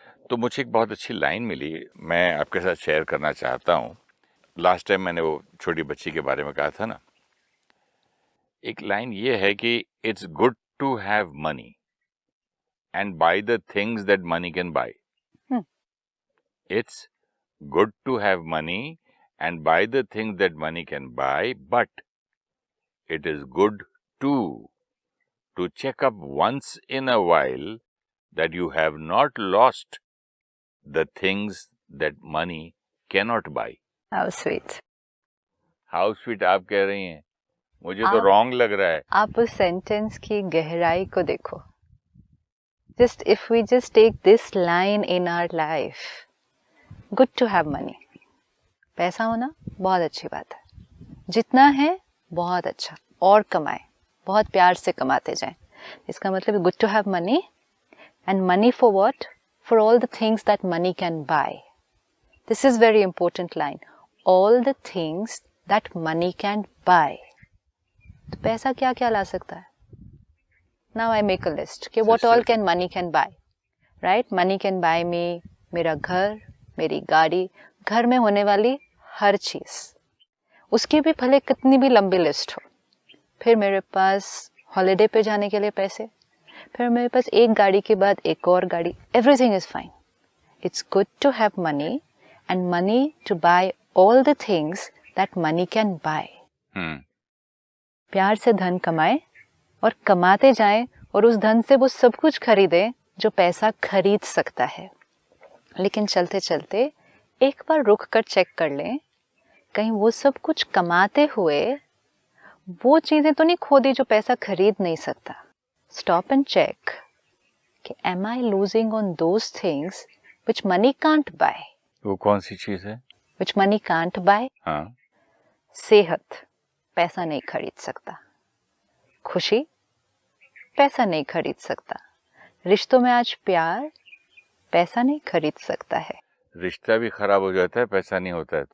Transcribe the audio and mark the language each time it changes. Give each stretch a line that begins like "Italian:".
Hindi: तो मुझे एक बहुत अच्छी लाइन मिली, मैं आपके साथ शेयर करना चाहता हूँ। लास्ट टाइम मैंने वो छोटी बच्ची के बारे में कहा था ना, एक लाइन ये है कि
English: It's good to have money and buy the things that money can buy. It's good to have money and buy the things that money can buy, but it is good too to check up once in a while that you have not lost the things that money cannot buy. How sweet. How sweet
Hindi: आप कह रही हैं, मुझे तो wrong लग रहा है। आप उस सेंटेंस की गहराई को देखो।
English: If we just take this line in our life, good to have money.
Hindi: पैसा होना बहुत अच्छी बात है, जितना है बहुत अच्छा, और कमाए, बहुत प्यार से कमाते जाएं। इसका मतलब
English: good to have money, and money for what? For all the things that money can buy. This is very important line. All the things that money can buy.
Hindi: तो पैसा क्या क्या ला सकता है?
English: Now I make a list कि what all can money can buy, right? Money can buy me
Hindi: मेरा घर, मेरी गाड़ी, घर में होने वाली हर चीज, उसकी भी भले कितनी भी लंबी लिस्ट हो। फिर मेरे पास हॉलिडे पे जाने के लिए पैसे, फिर मेरे पास एक गाड़ी के बाद एक और गाड़ी,
English: everything is fine. It's good to have money and money to buy all the things that money can buy.
Hindi: प्यार से धन कमाए और कमाते जाएं और उस धन से वो सब कुछ खरीदे जो पैसा खरीद सकता है। लेकिन चलते चलते एक बार रुक कर चेक कर लें, कहीं वो सब कुछ कमाते हुए वो चीजें तो नहीं खो दी जो पैसा खरीद नहीं सकता।
English: Stop and check कि am I losing on those things which money can't buy?
Hindi: वो कौन सी चीज है?
English: Which money can't buy?
Hindi: हाँ। सेहत पैसा नहीं खरीद सकता, खुशी पैसा नहीं खरीद सकता, रिश्तों में आज प्यार पैसा नहीं खरीद सकता है। रिश्ता भी खराब हो जाता है, पैसा नहीं होता है।